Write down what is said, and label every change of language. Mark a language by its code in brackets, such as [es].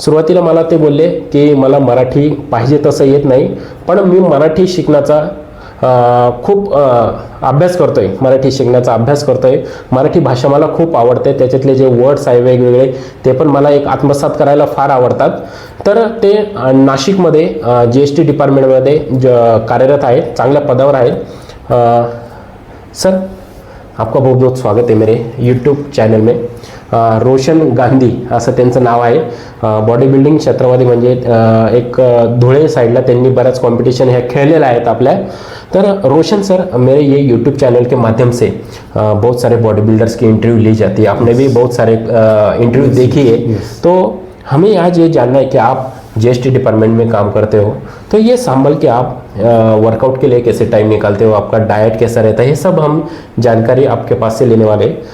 [mr] सुरुवातीला मला ते बोलले की मला मराठी पाहिजे तसं येत नाही, पण मी मराठी शिकण्याचा खूप अभ्यास करतोय, मराठी शिकण्याचा अभ्यास करतोय। मराठी भाषा मला खूप आवडते, त्याच्यातले जे वर्ड्स आहे वेगवेगळे ते पण मला एक आत्मसात करायला फार आवडतात। तर ते नाशिकमध्ये GST डिपार्टमेंटमध्ये कार्यरत आहेत, चांगल्या पदावर आहेत। [hi] सर, आपका बहुत बहुत स्वागत है मेरे यूट्यूब चॅनल में। [mr] रोशन गांधी असं त्यांचं नाव आहे। बॉडी बिल्डिंग क्षेत्रामध्ये म्हणजे एक धुळे साइडला त्यांनी बऱ्याच कॉम्पिटिशन ह्या खेळलेल्या आहेत आपल्या। [hi] तर रोशन सर, मेरे ये यूट्यूब चैनल के माध्यम से बहुत सारे बॉडी बिल्डर्स की इंटरव्यू ली जाती है, आपने भी बहुत सारे इंटरव्यू देखी है। तो हमें आज ये जानना है कि आप GST डिपार्टमेंट में काम करते हो, तो ये संभल के आप वर्कआउट के लिए कैसे टाइम निकालते हो, आपका डाइट कैसा रहता है, ये सब हम जानकारी आपके पास से लेने वाले।